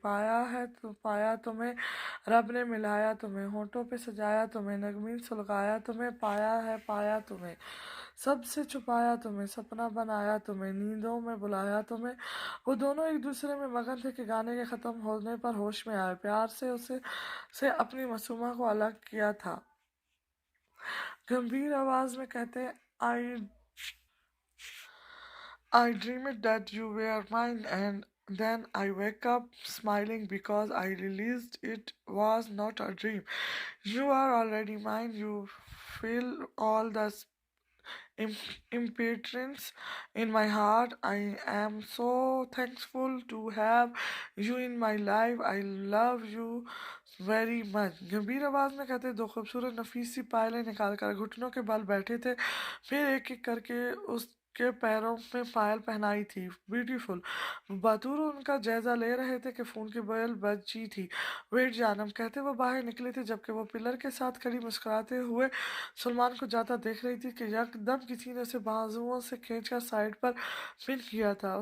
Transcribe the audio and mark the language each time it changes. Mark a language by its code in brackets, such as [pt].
[hi] पाया है तो पाया तुम्हें रब ने मिलाया तुम्हें, होठों पे सजाया तुम्हें, नगमीन सुलगाया तुम्हें, पाया तुम्हें, सबसे छुपाया तुम्हें, सपना बनाया तुम्हें, नींदों में बुलाया तुम्हें। वो दोनों एक दूसरे में मगन थे कि गाने के ख़त्म होने पर होश में आए। प्यार से उसे से अपनी मासूमा को अलग किया था। गंभीर आवाज में कहते, [en] I I dreamed that you were mine, and then I wake up smiling because I realized it was not a dream. You are already mine. You feel all the im- impotence in my heart. I am so thankful to have you in my life. I love you very much. [hi] गंभीर आवाज में कहते, दो खूबसूरत नफीस सी पायलें निकाल कर घुटनों के बल बैठे थे, फिर एक एक करके उसके पैरों में पायल पहनाई थी। ब्यूटीफुल। बतूर उनका जायजा ले रहे थे कि फोन की बेल बजी थी। वेट जानम, कहते वो बाहर निकले थे, जबकि वो पिलर के साथ खड़ी मुस्कुराते हुए सलमान को जाता देख रही थी कि यकदम किसी ने उसे बाजुओं से खींचकर साइड पर पिन किया था।